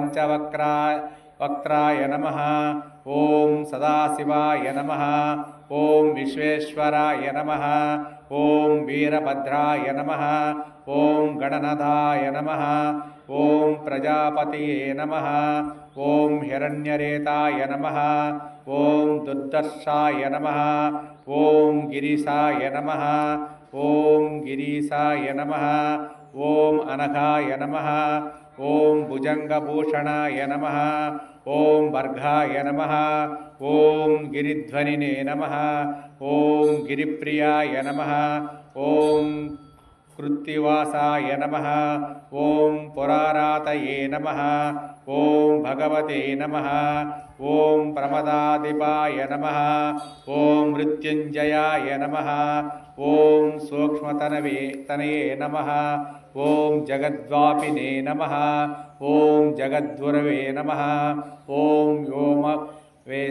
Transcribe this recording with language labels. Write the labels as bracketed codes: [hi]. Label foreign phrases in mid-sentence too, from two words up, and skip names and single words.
[sa] पंचवक्त्राय नमः ओम सदाशिवाय नमः ओम विश्वेश्वराय नमः ओम वीरभद्राय नमः ओम गणनाथाय नमः ओम प्रजापतये नमः ओम हिरण्यरेताय नमः ओम दुर्दर्शाय नमः ओम गिरीशाय नमः ओम गिरीशाय नमः ओम अनघाय नमः ఓం భుజంగభూషణాయ నమః ఓం వర్గాయ నమః ఓం గిరిధ్వనినే నమః ఓం గిరిప్రియాయ నమః ఓం కృత్తివాసాయ నమః ఓం పురారాతయే నమః ఓం భగవతే నమః ఓం ప్రమదాధిపాయ నమః ఓం మృత్యుంజయాయ నమః ఓం సూక్ష్మతనయే నమః ఓం జగద్వాపినే నమః ఓం జగద్గురవే నమః ఓం వ్యోమ